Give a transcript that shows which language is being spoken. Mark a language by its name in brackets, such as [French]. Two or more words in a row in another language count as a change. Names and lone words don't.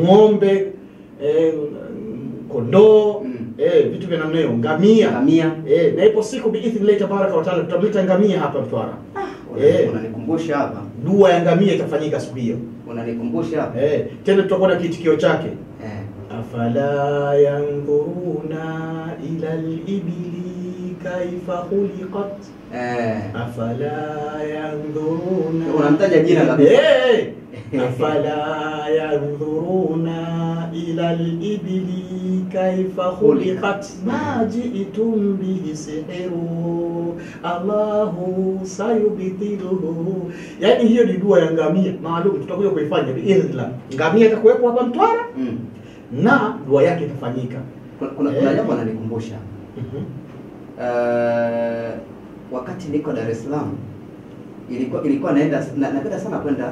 [Swahili] ng'ombe, kondoo, vitu vya namna hiyo, ngamia. Na ipo siku [Arabic] بإذن الله تبارك وتعالى [Swahili] tutamleta ngamia hapa Mtwara. Unanikumbusha hapa. Dua ya ngamia itafanyika siku hiyo. Unanikumbusha hapa. Tena tutakuwa na kitikio chake. [Arabic] أفلا ينظرون إلى الإبل كيف خلقت. أفلا ينظرون. [Swahili] Unamtaja jina kabisa. [Arabic] أفلا ينظرون إلى الإبل كيف خلقت ما جئتم به السحر الله سيبطله. [Swahili] Yani hiyo ni dua ya ngamia maalum tutakuja kuifanya biidhnillah. Ngamia itakuwepo hapa Mtwara na dua yake itafanyika. Kuna jambo analikumbusha. Wakati niko Dar es Salaam ilikuwa naenda napenda sana kwenda